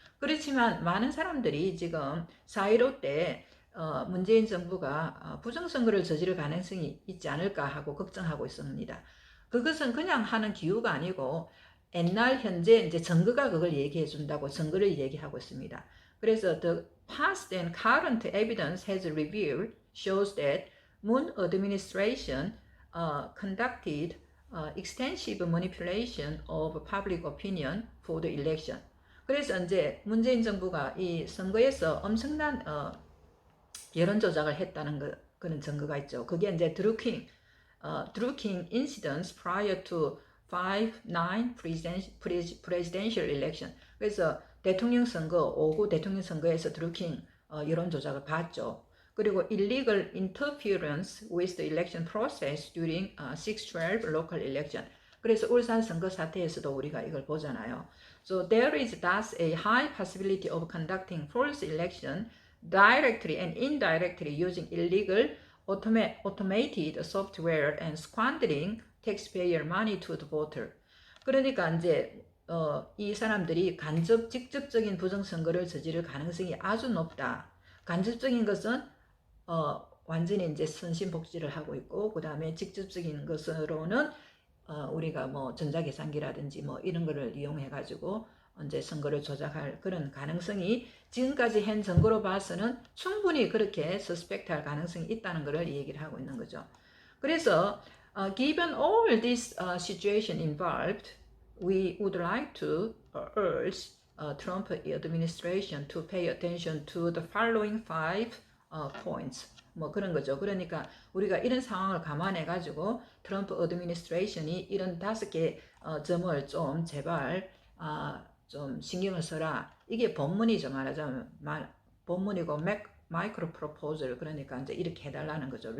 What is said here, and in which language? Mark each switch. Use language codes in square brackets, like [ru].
[ko] 그렇지만 많은 사람들이 지금 4.15 때 문재인 정부가 부정선거를 저지를 가능성이 있지 않을까 하고 걱정하고 있습니다. 그것은 그냥 하는 기후가 아니고 옛날 현재 이제 증거가 그걸 얘기해 준다고 증거를 얘기하고 있습니다. 그래서 [en] the past and current evidence has revealed shows that Moon administration conducted extensive manipulation of public opinion for the election. [ko] 그래서 이제 문재인 정부가 이 선거에서 엄청난 여론 조작을 했다는 그런 증거가 있죠. 그게 이제 [en] 드루킹 incidents prior to 5-9 presidential election. [ko] 그래서 대통령 선거, 5구 대통령 선거에서 드루킹 여론 조작을 봤죠. 그리고 [en] illegal interference with the election process during 6-12 local election. [ko] 그래서 울산 선거 사태에서도 우리가 이걸 보잖아요. [en] So there is thus a high possibility of conducting false election directly and indirectly using illegal automated software and squandering taxpayer money to the voter. [ko] 그러니까 이제 이 사람들이 직접적인 부정선거를 저지를 가능성이 아주 높다. 간접적인 것은 완전히 이제 선심복지를 하고 있고, 그 다음에 직접적인 것으로는 우리가 뭐 전자계산기라든지 뭐 이런 거를 이용해 가지고 이제 선거를 조작할 그런 가능성이 지금까지 한 증거로 봐서는 충분히 그렇게 서스펙트할 가능성이 있다는 것을 얘기를 하고 있는 거죠. 그래서 [en] given all this situation involved, we would like to urge Trump administration to pay attention to the following five points. [ko] 뭐 그런 거죠. 그러니까 우리가 이런 상황을 감안해 가지고 트럼프 어드미니스트레이션이 이런 5개 점을 좀 제발 좀 신경을 써라. 이게 본문이죠. 말하자면 본문이고 마이크로 프로포절, 그러니까 이제 이렇게 해달라는 거죠.